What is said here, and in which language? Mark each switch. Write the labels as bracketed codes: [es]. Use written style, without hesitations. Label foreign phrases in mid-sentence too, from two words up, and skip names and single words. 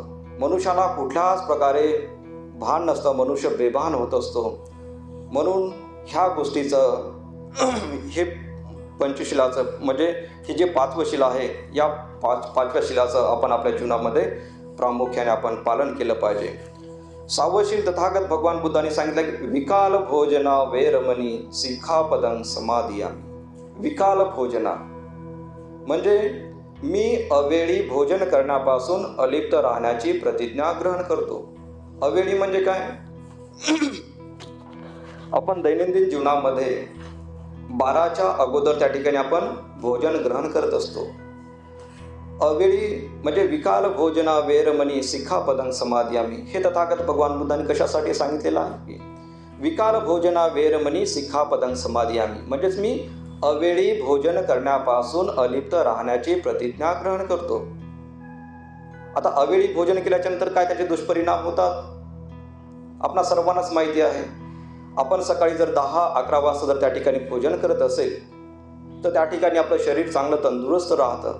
[mr] मनुष्याला कुठल्याच प्रकारे भान नसतं, मनुष्य बेभान होत असतो. म्हणून ह्या गोष्टीचं हे पंचशिलाचं म्हणजे हे जे 5वं शिला आहे, या पाचव्या शिलाचं आपण आपल्या जीवनामध्ये प्रामुख्याने आपण पालन केलं पाहिजे. 6वं शील तथागत भगवान बुद्धांनी सांगितलं की [pi] विकाल भोजना वेरमणी सिक्खापदं समादियामि. विकाल भोजना [mr] म्हणजे मी अवेळी भोजन करण्यापासून अलिप्त राहण्याची प्रतिज्ञा ग्रहण करतो. अवेळी म्हणजे काय? आपण दैनंदिन जीवनामध्ये 12च्या अगोदर त्या ठिकाणी आपण भोजन ग्रहण करत असतो. अवेळी म्हणजे [pi] विकाल भोजना वेरमणी सिक्खापदं समादियामि [mr] हे तथागत भगवान बुद्धांनी कशासाठी सांगितलेलं आहे? [pi] विकाल भोजना वेरमणी सिक्खापदं समादियामि [mr] म्हणजेच मी अवेळी भोजन करण्यापासून अलिप्त राहण्याची प्रतिज्ञा ग्रहण करतो. आता अवेळी भोजन केल्याच्या नंतर काय त्याचे दुष्परिणाम होतात आपणा सर्वांनाच माहिती आहे. आपण सकाळी जर 10-11 वाजता जर त्या ठिकाणी भोजन करत असेल तर त्या ठिकाणी आपलं शरीर चांगलं तंदुरुस्त राहतं.